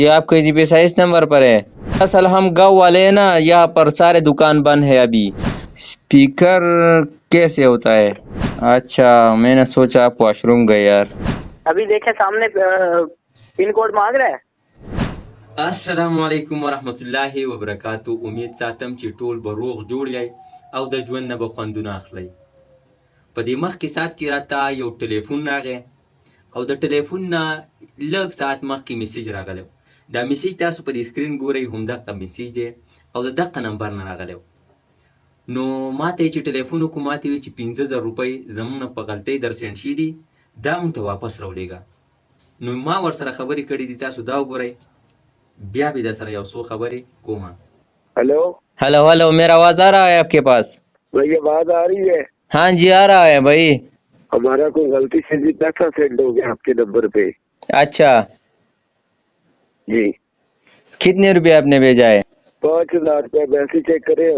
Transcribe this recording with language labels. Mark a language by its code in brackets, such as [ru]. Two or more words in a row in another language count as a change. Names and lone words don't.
[ur] یہ آپ کا جی پی ایس اس نمبر پر ہے؟ اصل ہم گاؤں والے ہیں نا، یہاں پر سارے دکان بند ہے ابھی۔ اسپیکر کیسے ہوتا ہے؟ اچھا، میں نے سوچا آپ واش روم گئے یار۔ ابھی دیکھیں سامنے پن کوڈ مانگ رہا ہے۔ [ar] السلام علیکم ورحمۃ اللہ وبرکاتہ۔ [ps] امید ساتم چې ټول به روغ جوړ یای او د ژوند نه به خوندونه اخلئ. په دې مخکې ساعت کې راته یو ټلیفون راغی او د ټلیفون نه لږ ساعت مخکې میسیج راغلی. دا میسیج تاسو په دې سکرین ګورئ، همدغه میسیج دی او د دغه نمبر نه راغلی. نو ماته چې ټلیفون وکړو، ماته ویل چې 50,000 روپۍ زموږ نه په غلطۍ در سینډ شوي دي، دا موږ ته واپس راولېږه. نو ما ورسره خبرې کړې دي، تاسو دا وګورئ، بیا بھی در سره یو څو خبرې کومه. [ur] ہلو ہلو، میرا آواز آ رہا ہے آپ کے پاس؟ بھائی آواز آ رہی ہے؟ ہاں جی آ رہا ہے بھائی۔ ہمارا کوئی غلطی سے بھی پیسہ سینڈ ہو گیا آپ کے نمبر پہ۔ اچھا، جی کتنے روپے آپ نے بھیجا ہے؟ 5,000 روپے میسج چیک کرے ہو؟